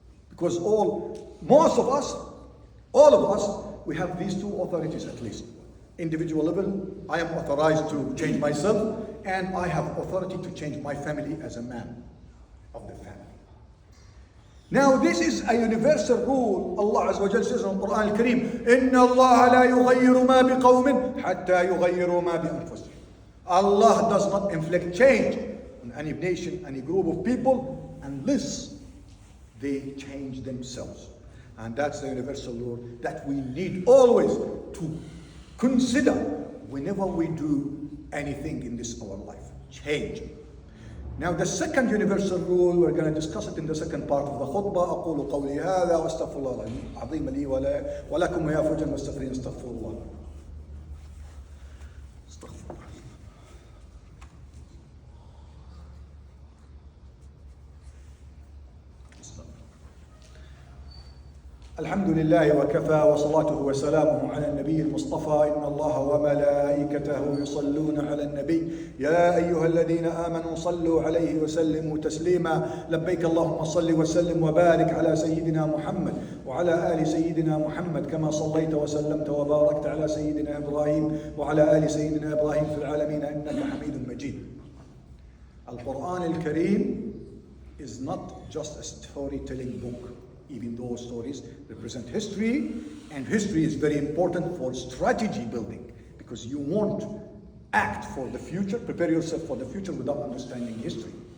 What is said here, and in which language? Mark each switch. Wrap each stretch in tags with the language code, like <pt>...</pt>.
<en>Because most of us, all of us, we have these two authorities at least. Individual level, I am authorized to change myself, and I have authority to change my family as a man of the family. Now this is a universal rule. Allah Azza wa Jalla says in the Quran Al-Kareem,</en> <ar>إِنَّ اللَّهَ لَا يُغَيِّرُ مَا بِقَوْمٍ حَتَّى يُغَيِّرُوا مَا بِأَنفُسِهِمْ.</ar> <en>Allah does not inflict change on any nation, any group of people, unless they change themselves. And that's the universal law that we need always to consider whenever we do anything in this our life. Change. Now the second universal rule, we're going to discuss it in the second part of the khutbah.</en> <ar>أقول قولي هذا وأستغفر الله العظيم لي ولكم ويا فوجا مستغفرين استغفر الله. استغفر الله. الحمد لله وكفى وصلاته وسلامه على النبي المصطفى. إن الله وملائكته يصلون على النبي يا أيها الذين آمنوا صلوا عليه وسلموا تسليما. لبيك اللهم صل وسلم وبارك على سيدنا محمد وعلى آل سيدنا محمد كما صليت وسلمت وباركت على سيدنا إبراهيم وعلى آل سيدنا إبراهيم في العالمين إنك حميد مجيد.</ar> <en>القرآن الكريم is not just a storytelling book. Even those stories represent history, and history is very important for strategy building, because you won't act for the future, prepare yourself for the future without understanding history.</en>